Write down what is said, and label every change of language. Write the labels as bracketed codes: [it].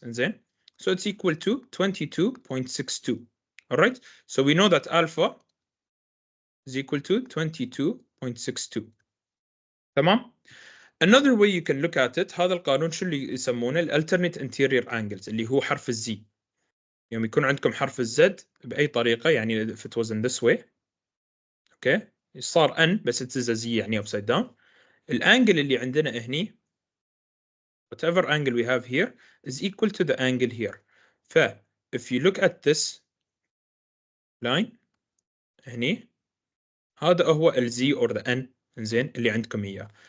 [en] إنزين. So it's equal to 22.62. All right. So we know that alpha is equal to 22.62. [ar] تمام. [en] Another way you can look at it [ar] هذا القانون شو اللي يسمونه [en] alternate interior angles [ar] اللي هو حرف الزي. يوم يكون عندكم حرف الزد بأي طريقة يعني [en] if it was in this way. Okay. صار n بس it is a z يعني upside down. [ar] الانجل اللي عندنا هني [en] whatever angle we have here is equal to the angle here. ف if you look at this line هني [ar] هذا هو ال [en] z or the n [ar] إنزين اللي عندكم إياه.